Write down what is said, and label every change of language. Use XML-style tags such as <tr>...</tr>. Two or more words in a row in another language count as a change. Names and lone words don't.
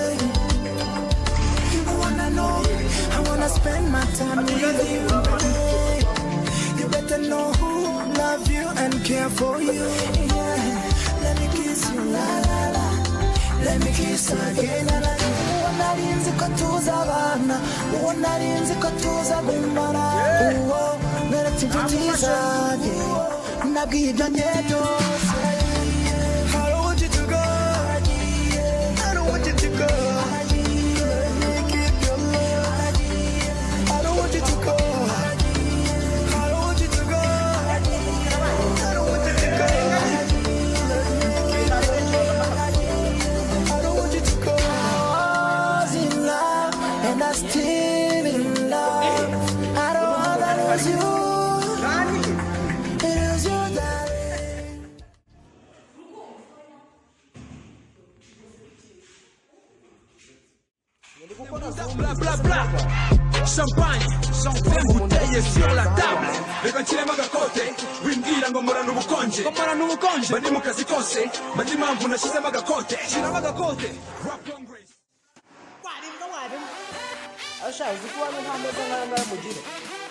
<en>I wanna know, I wanna spend my time with you, baby. You better know who love you and care for you. Yeah, let me kiss you, la la la. Let me kiss you again, la la la.</en> <rw>ko tuzabana, uwo nari nzi ko tuzagumana, uwo neretse inshuti zanjye nabwiye ibyo njye byose.</rw> <en>I don't want you to go. I don't want you to go. Let me keep your love. I don't want you to go. I don't want you to go. I don't want you to go. Let me keep your love. I don't want you to go. I was in love and I still in love. I don't wanna lose you. It is you, darling. Bla bla bla.</en> <fr>Champagne, plein bouteille sur la table.</fr> <rw>Reka nshyiremo agakote, wimbwira ngo mporana ubukonje. Bari mu kazi kose, mandi mpamvu nashyizemo agakote. Shyiramo agakote. Rap Congress. Asha uzi ko wari nta meza nk'aya ngaya mugire</rw>